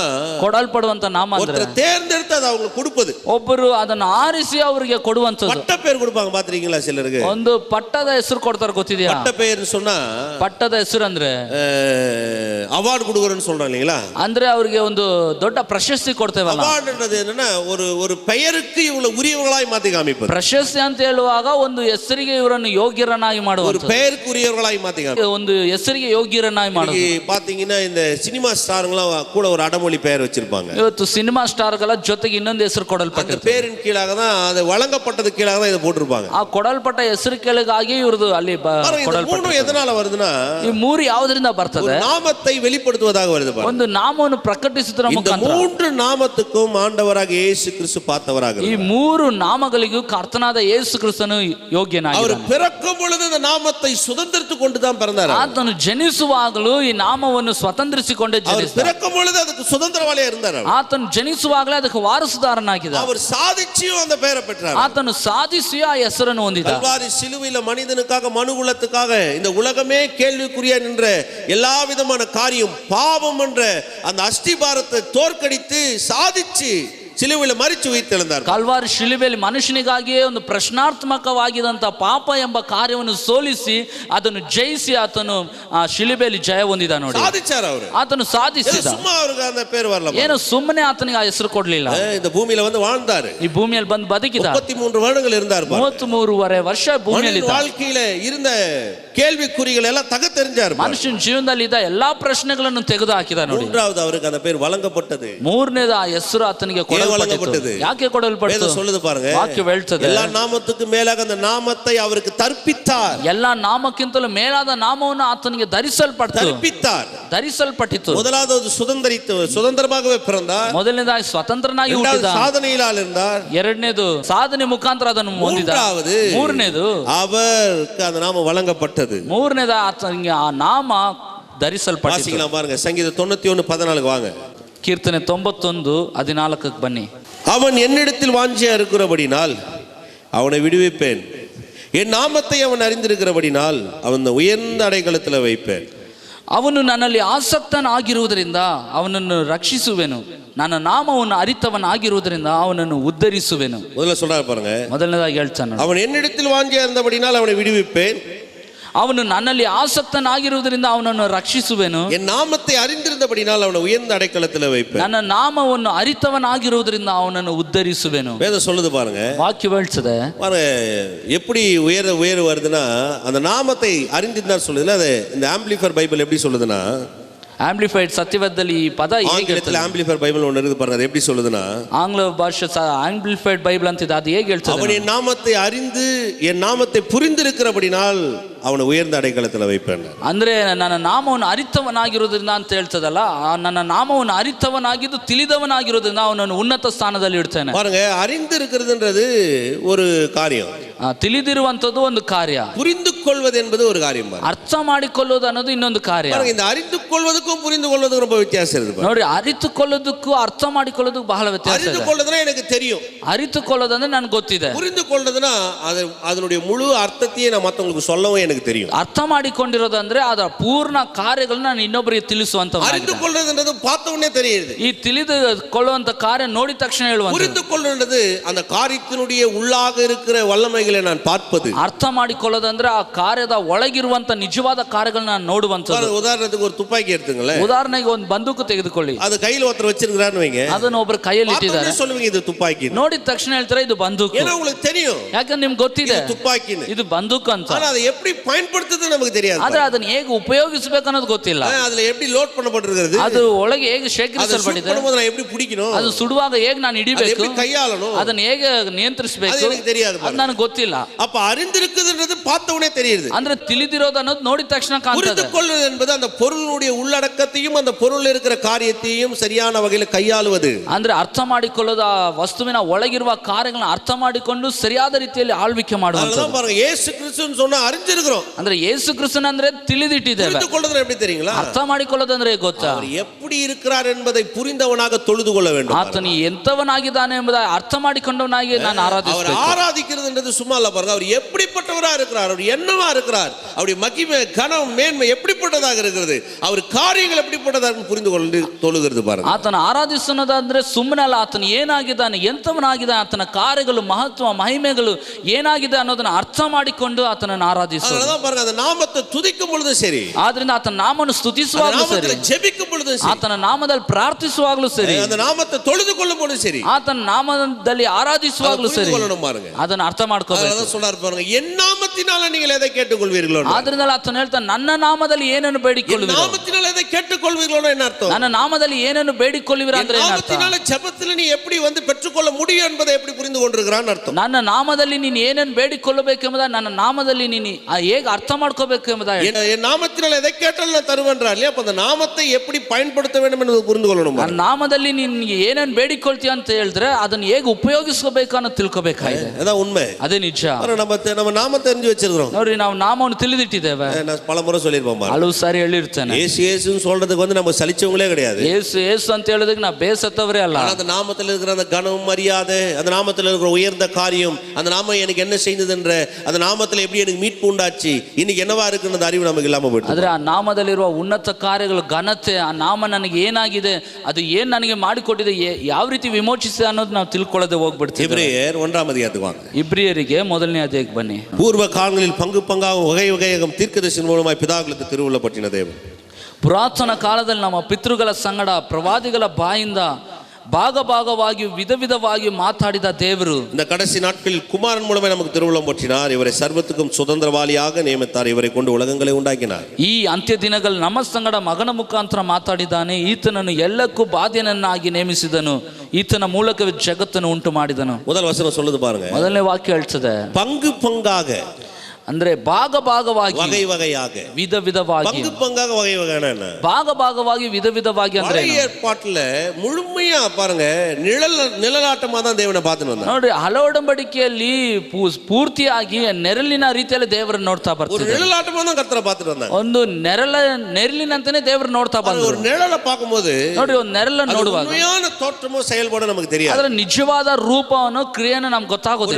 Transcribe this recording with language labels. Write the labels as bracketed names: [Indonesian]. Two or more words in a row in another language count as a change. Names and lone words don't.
[Kannada] ಕೊಡಲ್ಪಡುವಂತ ನಾಮ ಅಂದ್ರೆ [Tamil] ஒருத்தர் தேர்ந்தெடுத்து அதை அவங்களுக்கு கொடுப்பது. [Kannada] ಒಬ್ಬರು ಅದನ್ನು ಆರಿಸಿ ಅವರಿಗೆ ಕೊಡುವಂತದ್ದು. [Tamil] பட்ட பேர் கொடுப்பாங்க, பாத்திருக்கீங்களா சிலருக்கு? [Kannada] ಒಂದು ಪಟ್ಟದ ಹೆಸರು ಕೊಡ್ತಾರೆ, ಗೊತ್ತಿದೆಯಾ? [Tamil] பட்ட பேர்னு சொன்னா [Kannada] ಪಟ್ಟದ ಹೆಸರು ಅಂದ್ರೆ [Tamil] அவார்டு கொடுக்கறன்னு சொல்றாங்க இல்லீங்களா. [Kannada] ಅಂದ್ರೆ ಅವರಿಗೆ ಒಂದು ದೊಡ್ಡ ಪ್ರಶಸ್ತಿ ಕೊಡ್ತೇವಲ್ಲ. [Tamil] அவார்டுன்றது என்னன்னா ஒரு பெயருக்கு இவங்களை உரியவங்களாய் மாத்தி காமிப்பது. [Kannada] ಪ್ರಶಸ್ತಿ ಅಂತ ಹೇಳುವಾಗ ಒಂದು ಹೆಸರಿಗೆ ಇವರನ್ನು ಯೋಗ್ಯರನ್ನಾಗಿ [Tamil] ஒரு [Kannada] ಮಾಡುವಂಥದ್ದು, [Tamil] பெயருக்குரியவர்களாய் மாத்திங்க. [Kannada] ಒಂದು ಹೆಸರಿಗೆ ಯೋಗ್ಯರನ್ನಾಗಿ ಮಾಡೋದು. [Tamil] பாத்தீங்கன்னா இந்த சினிமா ஸ்டாருங்களாம் கூட ஒரு அடமொழி பெயர் வச்சிருப்பாங்க. [Kannada] ಇವತ್ತು ಸಿನಿಮಾ ಸ್ಟಾರ್ಗಳ ಜೊತೆಗೆ ಇನ್ನೊಂದು ಹೆಸರು [Tamil] அந்த [Kannada] ಕೊಡಲ್ಪಟ್ಟಿರ್ತದೆ. [Tamil] பேரின் கீழாக தான் அது வழங்கப்பட்டது கீழாக தான் இதை போட்டிருப்பாங்க. [Kannada] ಆ ಕೊಡಲ್ಪಟ್ಟ ಹೆಸರು ಕೆಳಗಾಗಿ ಇವ್ರದ್ದು ಅಲ್ಲಿ [Tamil] மூணு எதனால வருதுன்னா [Kannada] ಈ ಮೂರು ಯಾವುದರಿಂದ ಬರ್ತದೆ? [Tamil] நாமத்தை வெளிப்படுத்துவதாக வருது. [Kannada] ಒಂದು ನಾಮವನ್ನು ಪ್ರಕಟಿಸುವುದರ [Tamil] இந்த [Kannada] ಮುಖಾಂತರ [Tamil] மூன்று நாமத்துக்கும் ஆண்டவராக இயேசு கிறிஸ்து பார்த்தவராக [Kannada] ಈ ಮೂರು ನಾಮಗಳಿಗೂ ಕರ್ತನಾದ ಯೇಸು ಕ್ರಿಸ್ತನು [Tamil] அவர் [Kannada] ಯೋಗ್ಯನಾಗಿದ್ದಾನೆ. [Tamil] பிறக்கும் பொழுது இந்த நாமத்தை சுதந்திரித்துக் கொண்டு தான் பிறந்தார். [Kannada] ಆತನು ಜನಿಸುವಾಗಲೂ ಈ ನಾಮವನ್ನು ಸ್ವತಂತ್ರಿಸಿಕೊಂಡೇ [Tamil] அவர் [Kannada] ಜನಿಸಿದ. [Tamil] பிறக்கும் பொழுது அதுக்கு சுதந்திரவாளியா இருந்தார். [Kannada] ಆತನು ಜನಿಸುವಾಗಲೇ ಅದಕ್ಕೆ ವಾರಸುದಾರನಾಗಿದ್ದ. [Tamil] அவர் சாதிச்சியும் அந்த பெயரை பெற்றார். [Kannada] ಆತನು ಸಾಧಿಸಿ ಆ ಹೆಸರನ್ನು ಹೊಂದಿದ. [Tamil] கல்வாரி சிலுவையில மனிதனுக்காக மனுகுலத்துக்காக இந்த உலகமே கேள்விக்குரிய நின்ற எல்லா விதமான காரியம் பாவம் என்ற அந்த அஸ்திபாரத்தை தோற்கடித்து சாதிச்சு சிலுவையில மரிச்சு உயிர்த்தெழுந்தார். [Kannada] ಕಲ್ವಾರಿ ಶಿಲುಬೆಯಲ್ಲಿ ಮನುಷ್ಯನಿಗಾಗಿಯೇ ಒಂದು ಪ್ರಶ್ನಾತ್ಮಕವಾಗಿದಂತ ಪಾಪ ಎಂಬ ಕಾರ್ಯವನ್ನು ಸೋಲಿಸಿ ಅದನ್ನು ಜಯಿಸಿ ಆತನು ಆ ಶಿಲುಬೆಯಲ್ಲಿ ಜಯ ಹೊಂದಿದ. ನೋಡಿ, [Tamil] சாதிச்சார் அவர். [Kannada] ಆತನು ಸಾಧಿಸಿದ. [Tamil] சும்மா அவருக்கு அந்த பேர் வரல. [Kannada] ಏನು ಸುಮ್ಮನೆ ಆತನಿಗೆ ಆ ಹೆಸರು ಕೊಡ್ಲಿಲ್ಲ. [Tamil] இந்த பூமியில வந்து வாழ்ந்தாரு. [Kannada] ಈ ಭೂಮಿಯಲ್ಲಿ ಬಂದು ಬದುಕಿದ. [Tamil] 33 வருடங்கள் இருந்தார். [Kannada] 33.5 ವರ್ಷ ಭೂಮಿಯಲ್ಲಿ ಇದ್ದ. [Tamil] வாழ்க்கையில இருந்த கேள்விக்குறிகள் எல்லாம் தகத்தெறிஞ்சார். [Kannada] ಮನುಷ್ಯನ ಜೀವನದಲ್ಲಿ ಇದ್ದ ಎಲ್ಲಾ ಪ್ರಶ್ನೆಗಳನ್ನು ತೆಗೆದು ಹಾಕಿದ. ನೋಡಿ, [Tamil] மூன்றாவது அவருக்கு அந்த பேர் வழங்கப்பட்டது. [Kannada] ಮೂರನೇದು ಆ ಹೆಸರು ಆತನಿಗೆ ಕೊಡಲ್ಪಟ್ಟது. ಯಾಕೆ ಕೊಡಲ್ಪಟ್ಟது? [Tamil] சொல்லுது பாருங்க, [Kannada] ವಾಕ್ಯ ಹೇಳ್ತದೆ, [Tamil] எல்லா நாமத்துக்கு மேலாக அந்த நாமத்தை அவருக்கு தர்ப்பித்தார். [Kannada] ಎಲ್ಲಾ ನಾಮಕ್ಕಿಂತಲೂ ಮೇಲಾದ ನಾಮವನ್ನು ಆತನಿಗೆ ಧರಿಸಲ್ಪಟ್ಟಿತು. [Tamil] முதலாவது சுதந்திரமாகவே பிறந்தார். [Kannada] ಮೊದಲನೇದಾಗಿ ಸ್ವತಂತ್ರನಾಗಿ ಹುಟ್ಟಿದ. [Tamil] சாதனையினால் இருந்தார். [Kannada] ಎರಡನೇದು ಸಾಧನೆ ಮುಖಾಂತರ ಅದನ್ನು ಹೊಂದಿದ. ಮೂರನೇದು [Tamil] அவருக்கு அந்த நாமம் வழங்கப்பட்டது. [Kannada] ಮೂರನೇದ ಆತನಿಗೆ ಆ ನಾಮ ಧರಿಸಲ್ಪಟ್ಟಿತು. [Tamil] பாருங்க, சங்கீதம் 91:14 வாங்க. [Kannada] ಕೀರ್ತನೆ 91:14 ಬನ್ನಿ. [Tamil] அவன் என்னிடத்தில் வாஞ்சியா இருக்கிறபடினால் அவனை விடுவிப்பேன், என் நாமத்தை அவன் அறிந்திருக்கிறபடினால் அவன் உயர்ந்த அடைக்கலத்தில் வைப்பேன். [Kannada] ಅವನು ನನ್ನಲ್ಲಿ ಆಸಕ್ತನಾಗಿರುವುದರಿಂದ ಅವನನ್ನು ರಕ್ಷಿಸುವೆನು, ನನ್ನ ನಾಮವನ್ನು ಅರಿತವನಾಗಿರುವುದರಿಂದ ಅವನನ್ನು ಉದ್ಧರಿಸುವೆನು. [Tamil] முதல்ல சொல்றாரு பாருங்க, [Kannada] ಮೊದಲನೇದಾಗಿ ಹೇಳ್ತಾನೆ, [Tamil] அவன் என்னிடத்தில் வாஞ்சியா இருந்தபடினால் அவனை விடுவிப்பேன், [Kannada] ಅವನು ನನ್ನಲ್ಲಿ ಆಸಕ್ತನಾಗಿರುವುದರಿಂದ ಅವನನ್ನು ರಕ್ಷಿಸುವೆನು, [Tamil] என் நாமத்தை அறிந்திருந்தபடினால் அவனை உயர்ந்த அடைக்கலத்தில் வைப்பேன். [Kannada] ನನ್ನ ನಾಮವನ್ನು ಅರಿತವನಾಗಿರುವುದರಿಂದ ಅವನನ್ನು ಉದ್ಧರಿಸುವೆನು. [Tamil] வேதம் சொல்லுது பாருங்க, [Kannada] ವಾಕ್ಯ ಹೇಳ್ತದೆ. [Tamil] பாருங்க எப்படி உயர்வு வருதுன்னா, அந்த நாமத்தை அறிந்திருந்தார் சொல்லுதுல. அது இந்த ஆம்பிளிஃபையர் பைபிள் எப்படி சொல்லுதுன்னா, [Kannada] ಆಂಪ್ಲಿಫೈಡ್ ಸತ್ಯವೇದದಲ್ಲಿ ಈ ಪದ [Tamil] ஆங்கிலத்தில் ஆம்பிளிஃபையர் பைபிள் ஒன்று இருக்குது பாருங்க. அது எப்படி சொல்லுதுன்னா, [Kannada] ಆಂಗ್ಲ ಭಾಷೆ ಆಂಪ್ಲಿಫೈಡ್ ಬೈಬಲ್ ಅಂತಿದೆ. ಅದು ಹೇಗೆ ಹೇಳ್ತದೆ? [Tamil] அவன் என் நாமத்தை அறிந்து என் நாமத்தை புரிந்திருக்கிறபடினால் அவனை உயர்ந்த அடைக்கலத்தில் வைப்பேன். ಅಂದ್ರೆ [Kannada] ನನ್ನ ನಾಮವನ್ನು ಅರಿತವನಾಗಿರೋದ್ರಿಂದ ಅಂತ ಹೇಳ್ತದಲ್ಲ, ನನ್ನ ನಾಮವನ್ನು ಅರಿತವನಾಗಿದ್ದು ತಿಳಿದವನಾಗಿರೋದ್ರಿಂದ ಅವನನ್ನು ಉನ್ನತ ಸ್ಥಾನದಲ್ಲಿ ಇಡ್ತೇನೆ. [Tamil] பாருங்க, அறிந்து இருக்கிறதுன்றது ஒரு காரியம், [Kannada] ತಿಳಿದಿರುವಂತದ್ದು ಒಂದು ಕಾರ್ಯ, [Tamil] புரிந்து கொள்வது என்பது ஒரு காரியம். [Kannada] ಅರ್ಥ ಮಾಡಿಕೊಳ್ಳೋದು ಅನ್ನೋದು ಇನ್ನೊಂದು ಕಾರ್ಯ. [Tamil] இந்த அறிந்து கொள்வதுக்கும் புரிந்து கொள்வதுக்கும் ரொம்ப வித்தியாசம் இருக்கு. [Kannada] ನೋಡಿ, ಅರಿತುಕೊಳ್ಳೋದಕ್ಕೂ ಅರ್ಥ ಮಾಡಿಕೊಳ್ಳೋದಕ್ಕೂ ಬಹಳ ವ್ಯತ್ಯಾಸ ಇದೆ. [Tamil] அறிந்து கொள்வதுனா எனக்கு தெரியும், [Kannada] ಅರಿತುಕೊಳ್ಳೋದಂದ್ರೆ ನನಗೆ ಗೊತ್ತಿದೆ. [Tamil] புரிந்து கொள்வதுனா அதனுடைய முழு அர்த்தத்தையே நான் மற்றவங்களுக்கு சொல்லவும் எனக்கு தெரியும். [Kannada] ಅರ್ಥ ಮಾಡಿಕೊಂಡಿರೋದಂದ್ರೆ ಅದರ ಪೂರ್ಣ ಕಾರ್ಯಗಳನ್ನ ನಾನು ಇನ್ನೊಬ್ಬರಿಗೆ ತಿಳಿಸುವಂತ. [Tamil] அறிந்து கொள்வதுன்றது பார்த்த உடனே தெரியுது. [Kannada] ಈ ತಿಳಿದುಕೊಳ್ಳುವಂತ ಕಾರ್ಯ ನೋಡಿದ ತಕ್ಷಣ ಹೇಳುವಂತ. [Tamil] புரிந்து கொள்வது அந்த காரியத்தினுடைய உள்ளாக இருக்கிற வல்லமைகளை நான் பார்ப்பது. [Kannada] ಅರ್ಥ ಮಾಡಿಕೊಳ್ಳೋದಂದ್ರೆ ಆ ಕಾರ್ಯದ ಒಳಗಿರುವಂತ ನಿಜವಾದ ಕಾರ್ಯಗಳನ್ನ ನಾನು ನೋಡುವಂತದ್ದು. [Tamil] உதாரணத்துக்கு ஒரு துப்பாக்கி எடுத்துங்களேன். [Kannada] ಉದಾಹರಣೆಗೆ ಒಂದು ಬಂದೂಕು ತೆಗೆದುಕೊಳ್ಳಿ, [Tamil] அது கையில ஒருத்தர் வச்சிருக்காருன்னு வைங்க, [Kannada] ಅದನ್ನು ಒಬ್ಬರು ಕೈಯಲ್ಲಿ ಇಟ್ಟಿದ್ದಾರೆ, [Tamil] சொல்லுவீங்க ಇದು துப்பாக்கಿ. [Kannada] ನೋಡಿದ ತಕ್ಷಣ ಹೇಳ್ತಾರೆ ಇದು ಬಂದೂಕು. [Tamil] ஏன்னா உங்களுக்கு தெரியும், [Kannada] ಯಾಕಂದ್ರೆ ನಿಮ್ಗೆ ಗೊತ್ತಿದೆ [Tamil] துப்பாக்கின்னு, [Kannada] ಇದು ಬಂದೂಕು ಅಂತ. [Tamil] ஆனா அதை எப்படி பயன்படுத்துறது நமக்கு தெரியாது. [Kannada] ಆದ್ರೆ ಅದನ್ನ ಹೇಗೆ ಉಪಯೋಗಿಸಬೇಕು ಅನ್ನೋದು ಗೊತ್ತಿಲ್ಲ. [Tamil] அதுல எப்படி லோட் பண்ணப்பட்டிருக்கிறது, [Kannada] ಅದು ಒಳಗೆ ಹೇಗೆ ಶೇಖರಿಸಲ್ಪಟ್ಟಿದೆ, [Tamil] நான் எப்படி பிடிக்கணும், [Kannada] ಅದು ಸುಡುವಾಗ ಹೇಗೆ ನಾನು ಹಿಡಿಬೇಕು, [Tamil] எப்படி கையாளணும், [Kannada] ಅದನ್ನ ಹೇಗೆ ನಿಯಂತ್ರಿಸಬೇಕು, [Tamil] எனக்கு தெரியாது. [Kannada] ಅದು ನನಗೆ ಗೊತ್ತಿಲ್ಲ. [Tamil] அப்ப அறிந்திருக்குதுன்றது பார்த்தவனே தெரியுது. [Kannada] ಅಂದ್ರೆ ತಿಳಿದಿರೋದು ಅನ್ನೋದು ನೋಡಿದ ತಕ್ಷಣ ಕಾಣ್ತದೆ. [Tamil] புரிந்து கொள்வது என்பது அந்த பொருளுடைய உள்ளடக்கத்தையும் அந்த பொருளில் இருக்கிற காரியத்தையும் சரியான வகையில் கையாளுவது. [Kannada] ಅಂದ್ರೆ ಅರ್ಥ ಮಾಡಿಕೊಳ್ಳೋದು ಆ ವಸ್ತುವಿನ ಒಳಗಿರುವ ಕಾರ್ಯಗಳನ್ನು ಅರ್ಥ ಮಾಡಿಕೊಂಡು ಸರಿಯಾದ ರೀತಿಯಲ್ಲಿ ಆಳ್ವಿಕೆ ಮಾಡುವುದು. [Tamil] ಅದನ್ನ பாருங்க, ಯೇಸು ಕ್ರಿಸ್ತನ சொன்னா அறிஞ்சிருக்கிறோம். [Kannada] ಅಂದ್ರೆ ಯೇಸು ಕ್ರಿಸ್ತನ ಅಂದ್ರೆ ತಿಳಿದಿಟ್ಟಿದ್ದೇವೆ. [Tamil] புரிந்து கொள்வது எப்படி தெரியுங்களா, [Kannada] ಅರ್ಥ ಮಾಡಿಕೊಳ್ಳೋದಂದ್ರೆ ಗೊತ್ತಾ, [Tamil] அவர் எப்படி இருக்கிறார் என்பதை புரிந்தவனாக தொழுது கொள்ள வேண்டும். [Kannada] ಆತನು ಎಂತವನಾಗಿದ್ದಾನೆ ಎಂಬುದಾಗಿ ಅರ್ಥ ಮಾಡಿಕೊಂಡವನಾಗಿ ನಾನು ಆರಾಧಿಸಬೇಕು. [Tamil] ஆராதிக்கிறதுன்றது சும்மா இல்ல பாருங்க, அவர் எப்படிப்பட்டவரா இருக்கிறார், அவர் என்னவா இருக்கிறார், அவருடைய மகிமை கனம் மேன்மை எப்படிப்பட்டதாக இருக்கிறது, அவர் காரியங்கள் எப்படிப்பட்டதாக புரிந்து கொண்டு தொழுகிறது பாருங்க. [Kannada] ಆತನ ಆರಾಧಿಸುವುದಂದ್ರೆ ಸುಮ್ಮನೆ ಅಲ್ಲ, ಆತನು ಏನಾಗಿದ್ದಾನೆ, ಎಂತವನಾಗಿದ್ದಾನೆ, ಆತನ ಕಾರ್ಯಗಳು ಮಹತ್ವ ಮಹಿಮೆಗಳು ಏನಾಗಿದೆ ಅನ್ನೋದನ್ನ ಅರ್ಥ ಮಾಡಿಕೊಂಡು ಆತನನ್ನು ಆರಾಧಿಸುವುದು. [Tamil] அதனால பாருங்க, அந்த நாமத்தை துதிக்கும் பொழுது சரி, [Kannada] ಆದ್ರಿಂದ ಆತನ ನಾಮವನ್ನು ಸ್ತುತಿಸುವಾಗ ಸರಿ, [Tamil] ஜெபிக்கும் பொழுது பொழுதும் சரி, [Kannada] ಆತನ ನಾಮದಲ್ಲಿ ಪ್ರಾರ್ಥಿಸುವಾಗಲೂ ಸರಿ, [Tamil] அந்த நாமத்தை தொழுது கொள்ளும் பொழுதும் சரி, [Kannada] ಆತನ ನಾಮದಲ್ಲಿ ಆರಾಧಿಸುವಾಗಲೂ ಸರಿ, [Tamil] பாருங்க. [Kannada] ಅದನ್ನ ಅರ್ಥ ಮಾಡ್ಕೋಬೇಕು. [Tamil] அதான் சொல்றாரு பாருங்க, என் நாமத்தினால நீங்கள் எதை கேட்டுக்கொள்வீர்களோ, [Kannada] ಆದ್ರಿಂದ ಆತನ ಹೇಳ್ತಾನೆ ನನ್ನ ನಾಮದಲ್ಲಿ ಏನನ್ನು ಬೇಡಿಕೊಳ್ಳುವಿರೋ, [Tamil] நாமத்தினால எதை கேட்டுக்கொள்வீர்களோ என்ன அர்த்தம்? [Kannada] ನನ್ನ நாமದಲ್ಲಿ ಏನನ್ನು ಬೇಡಿಕೊಳ್ಳುವಿರ ಅಂದ್ರೆ ಏನು ಅರ್ಥ? [Tamil] நாமத்தினால ஜெபத்துல நீ எப்படி வந்து பெற்றுக்கொள்ள முடியும் என்பதை எப்படி புரிந்து கொண்டிருக்கிறான் அர்த்தம். [Kannada] ನನ್ನ ನಾಮದಲ್ಲಿ ನೀನು ಏನನ್ನು ಬೇಡಿಕೊಳ್ಳಬೇಕೆಂಬುದ ನನ್ನ ನಾಮದಲ್ಲಿ ನೀನು ಹೇಗೆ ಅರ್ಥ ಮಾಡ್ಕೋಬೇಕು ಎಂಬುದ. [Tamil] என் நாமத்தினால எதை கேட்டாலும் நான் தருவேன்றார் இல்லையா? அப்ப அந்த நாமத்தை எப்படி பயன்படுத்த வேண்டும் என்பதை புரிந்து கொள்ளணும். [Kannada] ನನ್ನ ನಾಮದಲ್ಲಿ ನೀನು ಏನನ್ನು ಬೇಡಿಕೊಳ್ತೀಯ ಅಂತ ಹೇಳಿದ್ರೆ ಅದನ್ನ ಹೇಗೆ ಉಪಯೋಗಿಸಬೇಕು ಅನ್ನೋ ತಿಳ್ಕೋಬೇಕಾಗಿದೆ. [Tamil] அதான் உண்மை, [Kannada] ಅದೇ ನಿಜ. [Tamil] நம்ம நாம தெரிஞ்சு வச்சிருக்கிறோம். [Kannada] ನೋಡಿ, ನಾವು ನಾಮವನ್ನು ತಿಳಿದಿಟ್ಟಿದ್ದೇವೆ. [Tamil] நான் பல முறை சொல்லியிருப்போம், [Kannada] ಹಲವು ಸಾರಿ ಹೇಳಿರ್ತೇನೆ. [Tamil] ஏசு ஏசுன்னு சொல்றதுக்கு வந்து நம்ம சலிச்சவங்களே கிடையாது. [Kannada] ஏசு ஏசு ಅಂತ ಹೇಳೋದಕ್ಕೆ ನಾವು ಬೇಸತ್ತವರೇ ಅಲ್ಲ. [Tamil] அந்த நாமத்தில் இருக்கிற அந்த கனம் மரியாதை, அந்த நாமத்தில் இருக்கிற உயர்ந்த காரியம், அந்த நாமம் எனக்கு என்ன செய்தது என்ற அந்த நாமத்தில் எப்படி எனக்கு மீட்பு உண்டாச்சு, இன்னைக்கு என்னவா இருக்குன்ற அறிவு நமக்கு இல்லாம போயிடுது. [Kannada] ಆದ್ರೆ ಆ ನಾಮದಲ್ಲಿರುವ ಉನ್ನತ ಕಾರ್ಯಗಳು, ಘನತೆ, ಆ ನಾಮ ನನಗೆ ಏನಾಗಿದೆ, ಅದು ಏನ್ ನನಗೆ ಮಾಡಿಕೊಟ್ಟಿದೆ, ಯಾವ ರೀತಿ ವಿಮೋಚಿಸಿದೆ ಅನ್ನೋದು ನಾವು ತಿಳ್ಕೊಳ್ಳದೆ ಹೋಗ್ಬಿಡ್ತೀವಿ. [Tamil] ಇಬ್ರಿಯರ್ 1ாம் அதிகாரத்துக்கு வாங்க. [Kannada] ಇಬ್ರಿಯರಿಗೆ 1ನೇ ಅಧ್ಯಾಯಕ್ಕೆ ಬನ್ನಿ. [Tamil] பூர்வ காலங்களில் பங்கு பங்காக வகை வகையாகும் தீர்க்கதரிசியின் மூலமாய் பிதாக்களுக்கு திருவுள்ளப்பட்டின தேவன். ಪುರಾತನ ಕಾಲದಲ್ಲಿ ನಮ್ಮ ಪಿತೃಗಳ ಸಂಗಡ ಪ್ರವಾದಿಗಳ ಬಾಯಿಂದ ಭಾಗವಾಗಿ ವಿಧ ವಿಧವಾಗಿ ಮಾತಾಡಿದ ದೇವರು இந்த கடைசி நாட்களில் குமாரன் மூலமே நமக்கு திருவுள்ளம் பற்றினார். இவரை சர்வத்துக்கும் சுதந்திரவாளியாக நியமித்தார். இவரை கொண்டு உலகங்களை உண்டாக்கினார். [Kannada] ಈ ಅಂತ್ಯ ದಿನಗಳಲ್ಲಿ ನಮ್ಮ ಸಂಗಡ ಮಗನ ಮುಖಾಂತರ ಮಾತಾಡಿದ್ದಾನೆ. ಈತನನ್ನು ಎಲ್ಲಕ್ಕೂ ಬಾಧ್ಯನನ್ನಾಗಿ ನೇಮಿಸಿದನು. ಈತನ ಮೂಲಕವೇ ಜಗತ್ತನ್ನು ಉಂಟು ಮಾಡಿದನು. [Tamil] முதல் வசனம் சொல்லுது பாருங்க. [Kannada] ಮೊದಲನೇ ವಾಕ್ಯ ಹೇಳ್ತದೆ, [Tamil] பங்கு பங்காக, [Kannada] ಅಂದ್ರೆ ಭಾಗವಾಗಿ, [Tamil] வகை வகையாக, [Kannada] ವಿಧ ವಿಧವಾಗಿ. [Tamil] பங்கு பங்காக வகை வகையான என்ன? [Kannada] ಭಾಗವಾಗಿ ವಿಧ ವಿಧವಾಗಿ ಅಂದ್ರೆ [Tamil] பழைய ஏற்பாட்டுல முழுமையா பாருங்க நிழலாட்டமா தான் தேவனை பார்த்துட்டு வந்தார். [Kannada] ನೋಡಿ, ಹಳೆ ಒಡಂಬಡಿಕೆಯಲ್ಲಿ ಪೂರ್ತಿಯಾಗಿ ನೆರಳಿನ ರೀತಿಯಲ್ಲಿ ದೇವರನ್ನು ನೋಡ್ತಾ [Tamil] ஒரு [Kannada] ಬರ್ತಾರೆ. [Tamil] நிழலாட்டமா தான் கர்த்தரை பார்த்துட்டு வந்தார். [Kannada] ಒಂದು ನೆರಳಿನಂತಾನೆ ದೇವರು ನೋಡ್ತಾ ಬಂದ್ರು. [Tamil] ஒரு நிழலை பார்க்கும்போது [Kannada] ನೋಡಿ, ಒಂದು ನೆರಳನ್ನು ನೋಡುವಾಗ [Tamil] உண்மையான தோற்றமோ செயல்பாடு நமக்கு தெரியாது. [Kannada] ಅದರ ನಿಜವಾದ ರೂಪವನ್ನು ಕ್ರಿಯೆಯನ್ನು ನಮ್ಗೆ ಗೊತ್ತಾಗೋದಿಲ್ಲ.